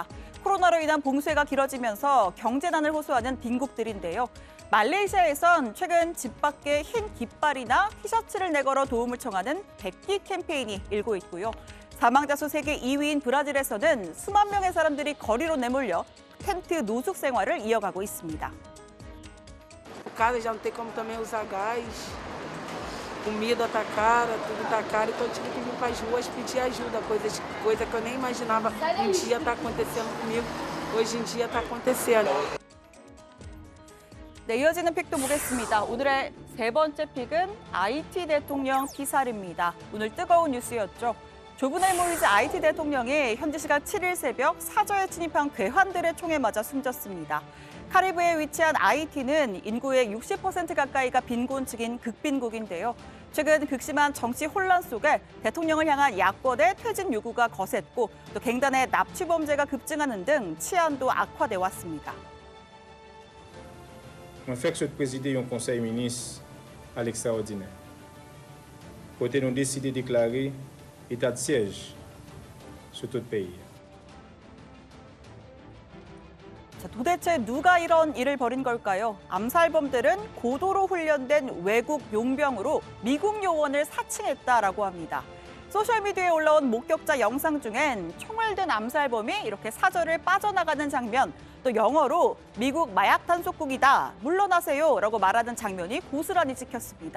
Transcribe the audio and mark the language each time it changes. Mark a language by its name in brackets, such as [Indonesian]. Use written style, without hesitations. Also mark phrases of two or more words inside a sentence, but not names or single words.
[Korean] 코로나로 인한 봉쇄가 길어지면서 경제난을 호소하는 빈국들인데요. 말레이시아에선 최근 집 밖에 흰 깃발이나 티셔츠를 내걸어 도움을 청하는 백기 캠페인이 일고 있고요. 사망자 수 세계 2위인 브라질에서는 수만 명의 사람들이 거리로 내몰려 텐트 노숙 생활을 이어가고 있습니다. [Portuguese] casa já não tem como também usar gás. Comida tá cara, tudo tá caro, então eu tive que vir para as ruas pedir ajuda, coisa que eu nem imaginava um dia tá acontecendo comigo, hoje em dia tá acontecendo. [Korean] 네, 이어지는 픽도 보겠습니다. 오늘의 세 번째 픽은 IT 대통령 피살입니다. 오늘 뜨거운 뉴스였죠. 좁은 모이지 IT 대통령이 현지 시각 7일 새벽 사저에 침입한 괴환들의 총에 맞아 숨졌습니다. 카리브해에 위치한 IT는 인구의 60% 가까이가 빈곤층인 극빈국인데요. 최근 극심한 정치 혼란 속에 대통령을 향한 야권의 퇴진 요구가 거셌고 또 갱단의 납치 범죄가 급증하는 등 치안도 악화돼 왔습니다. [French] On fait que de présider un conseil ministre à l'extraordinaire. Côté nous décidé de déclarer état de siège sur tout le pays. [Korean] 자, 도대체 누가 이런 일을 벌인 걸까요? 암살범들은 고도로 훈련된 외국 용병으로 미국 요원을 사칭했다라고 합니다. 소셜미디어에 올라온 목격자 영상 중엔 총을 든 암살범이 이렇게 사저를 빠져나가는 장면, 또 영어로 미국 마약 단속국이다, 물러나세요라고 말하는 장면이 고스란히 찍혔습니다.